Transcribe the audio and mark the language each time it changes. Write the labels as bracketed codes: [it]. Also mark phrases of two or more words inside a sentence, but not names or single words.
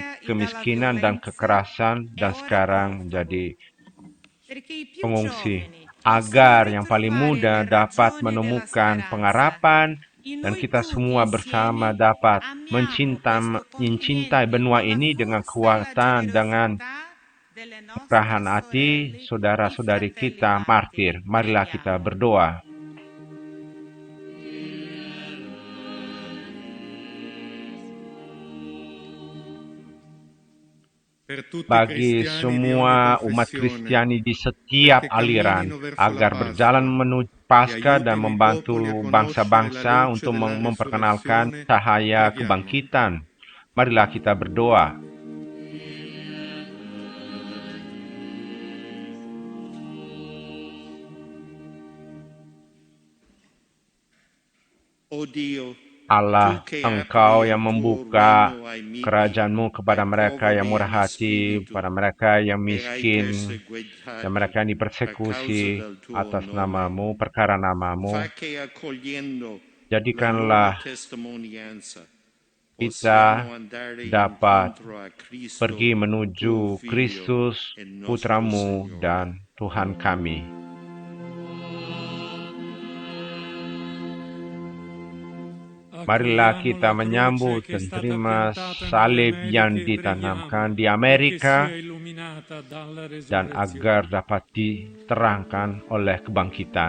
[id] kemiskinan dan kekerasan dan sekarang menjadi pengungsi, agar yang paling muda dapat menemukan pengharapan dan kita semua bersama dapat mencintai benua ini dengan kekuatan, dengan kemurahan hati saudara-saudari kita martir. Marilah kita berdoa. [it] Per tutti i [id] Bagi [it] cristiani di ogni [id] semua umat [it] confessione, [id] Kristiani di setiap [it] perché [id] aliran, [it] camminino verso la [id] agar berjalan [it] Pasqua [id] menuju [it] e [id] Paskah dan [it] aiutino i popoli a [id] membantu [it] conoscere la [id] bangsa-bangsa [it] luce [id] untuk [it] della [id] memperkenalkan [it] resurrezione. [id] cahaya [it] Preghiamo. [id] kebangkitan. Marilah kita berdoa. [it] O Dio, [id] Allah, [it] tu che [id] Engkau [it] apri [id] yang [it] il tuo [id] membuka [it] regno ai miti, [id] kerajaan-Mu kepada [it] ai [id] mereka yang [it] poveri [id] murah [it] in [id] hati, [it] spirito [id] pada mereka yang [it] e ai [id] miskin, dan [it] perseguitati [id] mereka yang [it] a causa [id] dipersekusi [it] del tuo [id] atas [it] nome. [id] nama-Mu, perkara nama-Mu. [it] Fa che accogliendo la loro [id] Jadikanlah [it] testimonianza [id] kita [it] possiamo andare [id] dapat [it] incontro a Cristo, [id] pergi [it] tuo [id] menuju [it] Figlio [id] Kristus, [it] e nostro [id] Putramu [it] Signore. [id] dan Tuhan kami. Marilah kita menyambut dan terima salib yang ditanamkan di Amerika dan agar dapat diterangkan oleh kebangkitan.